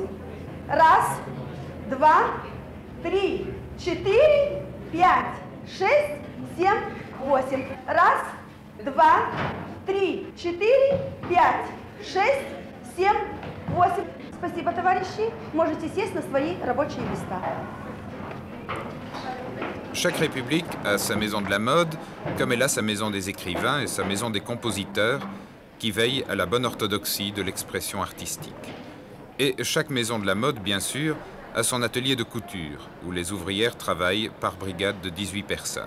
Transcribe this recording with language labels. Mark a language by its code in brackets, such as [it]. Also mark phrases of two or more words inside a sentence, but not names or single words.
[ru] Раз, два, 3, 4, 5, 6, 7, 8. Раз, два, 3, 4, 5, 6, 7, 8. Спасибо, товарищи. Можете сесть на свои рабочие места. [fr] Chaque république a sa maison de la mode, comme elle a sa maison des écrivains et sa maison des compositeurs, qui veillent à la bonne orthodoxie de l'expression artistique. Et chaque maison de la mode, bien sûr, a son atelier de couture, où les ouvrières travaillent par brigade de 18 personnes.